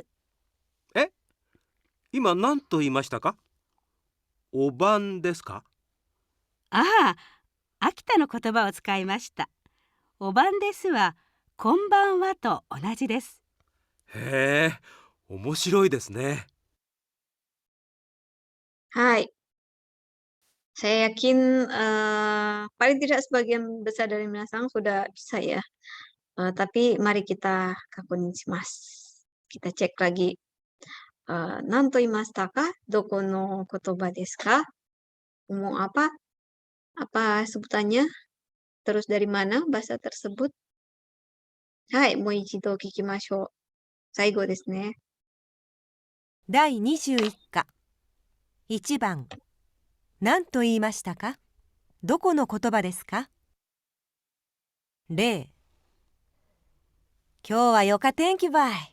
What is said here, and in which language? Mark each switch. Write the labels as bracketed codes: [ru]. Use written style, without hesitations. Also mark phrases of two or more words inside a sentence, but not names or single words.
[ja] え、今何と言いましたか？お晩ですか？ああ、秋田の言葉を使いました。お晩ですは、こんばんはと同じです。へえ、面白いですね。 [id] Hai. Saya yakin paling tidak sebagian besar dari minasan sudah bisa ya. Tapi mari kita [ja] 確認します. [id] Kita cek lagi. [ja] 何と言いましたか? どこの言葉ですか? [id] Ngomong apa? Apa sebutannya? Terus dari mana bahasa tersebut? [ja] Hai, もう一度聞きましょう. 最後ですね. 第21課1番何と言いましたか？どこの言葉ですか？例今日はよか天気ばい。